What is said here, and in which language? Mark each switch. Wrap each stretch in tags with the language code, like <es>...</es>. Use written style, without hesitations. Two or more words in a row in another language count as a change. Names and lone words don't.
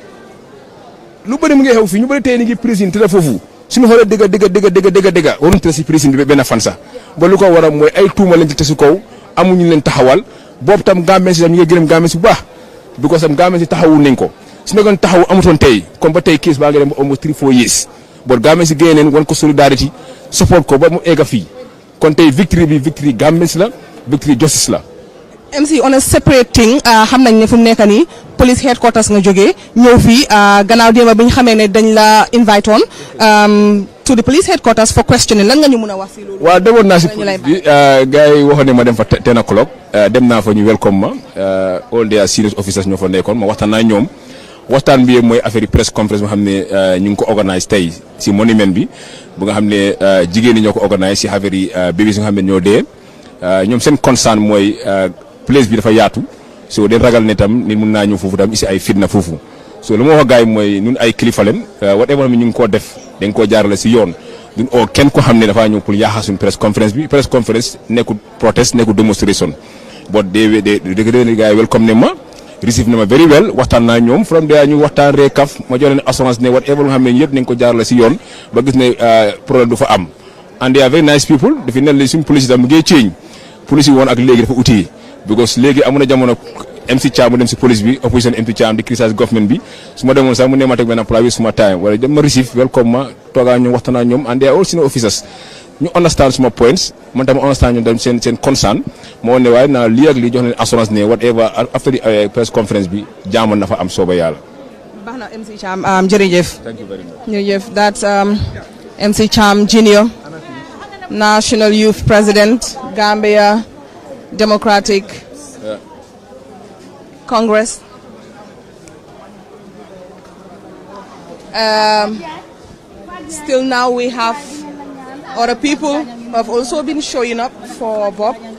<wo>lu bëri mu ngi xew fii ñu bëri tey ni ngi prison te da foofu suñu xoolee dëgg waruñu te si prison bi benn fan sax ba lu ko war a mooy ay tuuma lañ ci te su kaw amuñu leen taxawal boobu tam Gambien si tam ñu ngi gërëm Gambien si bu baax because tam Gambien si taxawul nañ ko su nekkoon taxaw amutoon tey comme ba tey case baa ngi dem ba</wo> <en>almost 3-4 years</en> <wo>but Gambians si génne leen wan ko</wo> <en>solidarity support</en> <wo>ko ba mu egga fii kon tey victory bi victory Gambians la victory justice la. MC</wo> <en>on a separate thing</en> <wo>xam nañ ne fu mu nekk nii</wo> <en>police headquarters</en> <wo>nga jógee ñëw fii gannaaw démb bi ñu xamee ne dañ la</wo> <en>invite on to the police headquarters for questioning</en> <wo>lan nga ñu mën a wax si loolu. waaw demoon naa si police bi gars yi waxoon ne ma dem fa</wo> <en>10 o'clock</en> <wo>dem naa fa ñu welcome ma</wo> <en>all their senior officers</en> <wo>ñoo fa nekkoon ma waxtaan naa ñoom waxtaan bi mooy affaire yi</wo> <en>press conference</en> <wo>nga xam ne ñu ngi ko organise tey si monument bi bu nga xam ne jigéen ñi ñoo ko organise si affaire yi bébés nga xam ne ñoo dee ñoom seen concern mooy place bi dafa yaatu so den ragal ne tam nit mun naa ñëw foofu tam isi ay fitna foofu so lu ma wax gars yi mooy ñun ay kilifa leen whatever ñu ngi koo def dañ koo jaarale si yoon duñ oo kenn ko xam ne dafaa ñëw pour yaaxa suñ</wo> <en>press conference</en> <wo>bi</wo> <en>press conference</en> <wo>nekkul protest nekkul demonstration but de gars yi welcome ne ma receive na ma</wo> <en>very well</en> <wo>waxtaan naa ñoom</wo> <en>from there</en> <wo>ñu waxtaan ree kaf ma jox leen assurance ne whatever nga xam ne yëpp nañ ko jaarale si yoon ba gis ne problème du fa am</wo> <en>and they are very nice people</en> <wo>dafi ne la suñ police tam mu ngi change police yi woon ak léegi dafa uti because léegi amu na jamono MC Cham mu dem si police bi opposition MC Cham di</wo> <en>criticize government</en> <wo>bi su ma demoon sax mu ne ma teg benn private suma time wala dem ma receive welcome ma toogaa ñoom waxtaan ñoom</wo> <en>and they are all senior officers</en> <wo>ñu</wo> <en>understand suma points</en> <wo>man tam understand ñoom tam seen concern moo ne waaye naa lii ak lii jox leen assurance ne whatever</wo> <en>after the press conference</en> <wo>bi jaamoon na fa am sooba yàlla. baax na MC Cham jërëjëf.</wo> <en>Thank you very much. jërëjëf that's MC Cham Junior National Youth President Gambia Democratic Congress. Still now we have other people who have also been showing up for Bob.</en>